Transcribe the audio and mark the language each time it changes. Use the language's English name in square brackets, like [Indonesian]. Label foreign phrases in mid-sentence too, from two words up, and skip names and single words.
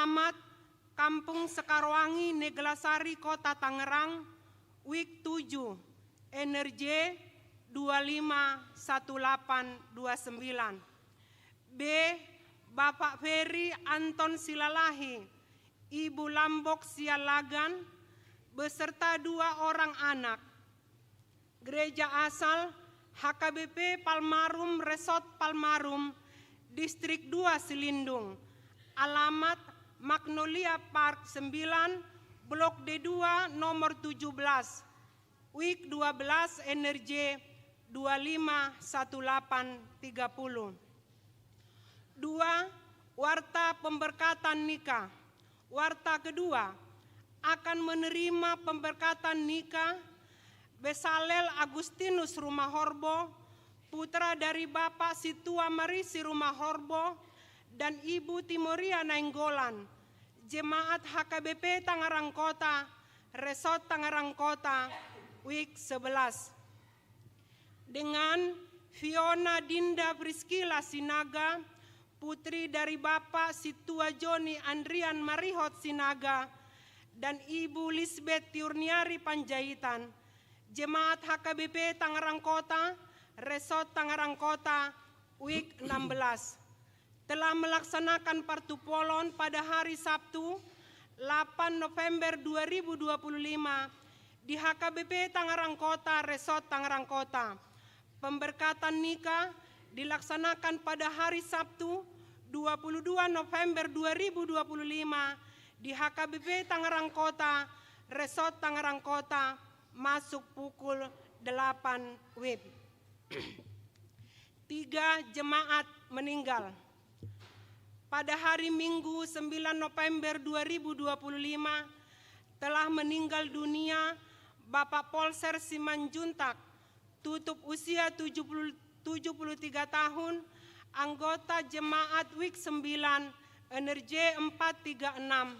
[Indonesian] Alamat Kampung Sekarwangi, Neglasari, Kota Tangerang, WIK 7, Energi 251829. B. Bapak Ferry Anton Silalahi, Ibu Lambok Sialagan, beserta 2 orang anak. Gereja asal HKBP Palmarum Resort Palmarum, Distrik 2 Selindung. Alamat Magnolia Park 9, Blok D2 nomor 17. WIK 12, Energi 251830. 2. Warta pemberkatan nikah. Warta kedua, akan menerima pemberkatan nikah Besalel Agustinus Rumahorbo, putra dari Bapak Situa Marisi Rumahorbo dan Ibu Timoria Nainggolan, Jemaat HKBP Tangerang Kota, Resort Tangerang Kota, WIK 11. Dengan Fiona Dinda Priskila Sinaga, putri dari Bapak Situa Joni Andrian Marihot Sinaga dan Ibu Lisbeth Tiurniari Panjaitan, Jemaat HKBP Tangerang Kota, Resort Tangerang Kota, WIK 16. Telah melaksanakan partupolon pada hari Sabtu 8 November 2025 di HKBP Tangerang Kota, Resort Tangerang Kota. Pemberkatan nikah dilaksanakan pada hari Sabtu 22 November 2025 di HKBP Tangerang Kota, Resort Tangerang Kota, masuk pukul 8 WIB. 3 jemaat meninggal. Pada hari Minggu 9 November 2025 telah meninggal dunia Bapak Polser Simanjuntak, tutup usia 73 tahun, anggota Jemaat WIK 9, Energi 436.